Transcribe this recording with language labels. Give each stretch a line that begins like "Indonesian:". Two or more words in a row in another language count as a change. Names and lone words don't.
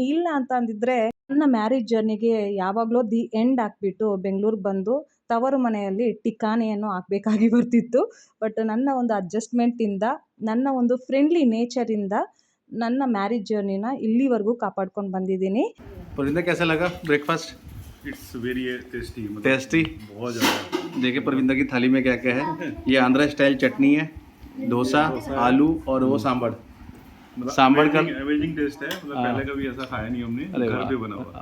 Kannada: ಇಲ್ಲ ಅಂತ ಅಂದಿದ್ರೆ ನನ್ನ
English: marriage journeyge
Kannada: ಯಾವಾಗಲೂ
English: the end
Kannada: ಹಾಕ್ಬಿಟ್ಟು ಬೆಂಗಳೂರಿಗೆ ಬಂದು ತವರು ಮನೆಯಲ್ಲಿ ಟಿಕಾಣೆಯನ್ನು ಹಾಕಬೇಕಾಗಿ ಬರ್ತಿತ್ತು. ಬಟ್ ನನ್ನ ಒಂದು ಅಡ್ಜಸ್ಟ್ಮೆಂಟಿಂದ, ನನ್ನ ಒಂದು
English: friendly natureinda
Kannada: ನನ್ನ
English: marriage journeyna
Kannada: ಇಲ್ಲಿವರೆಗೂ ಕಾಪಾಡ್ಕೊಂಡು ಬಂದಿದ್ದೀನಿ.
Hindi: परविंदर कैसा लगा ब्रेकफास्ट?
English: It's very tasty, टेस्टी
Hindi: बहुत ज़्यादा। देखिए परविंदर की थाली में क्या क्या है। ये आंध्रा स्टाइल चटनी है, डोसा, आलू और वो सांभर। सांभर का
English: amazing taste
Hindi: है, मतलब पहले कभी ऐसा खाया नहीं हमने, घर पे बना हुआ